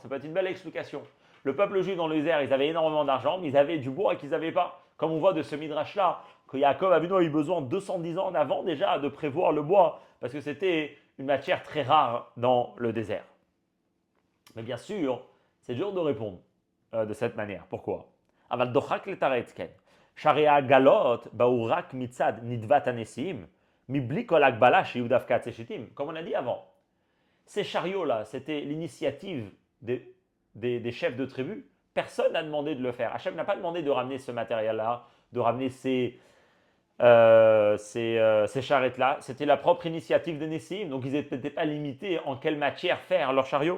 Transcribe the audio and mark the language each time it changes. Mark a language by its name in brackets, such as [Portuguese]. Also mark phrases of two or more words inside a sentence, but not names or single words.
[French] Ça peut être une belle explication. Le peuple juif dans le désert, ils avaient énormément d'argent, mais ils avaient du bois qu'ils n'avaient pas. Comme on voit de ce midrash-là, que Yaakov Avinu a eu besoin de 210 ans en avant déjà de prévoir le bois, parce que c'était une matière très rare dans le désert. Mais bien sûr, c'est dur de répondre de cette manière. Pourquoi? [Hebrew] אבל דוחק לתרץ, כן. שהרי העגלות באו רק מצד נדבת הנשיאים, מבלי כל הגבלה שיהיו דווקא עצי שיטים, [French] comme on a dit avant. Ces chariots-là, c'était l'initiative des chefs de tribu. Personne n'a demandé de le faire. Hachem n'a pas demandé de ramener ce matériel-là, de ramener ces charrettes-là. C'était la propre initiative des Nessim, donc ils n'étaient pas limités en quelle matière faire leurs chariots.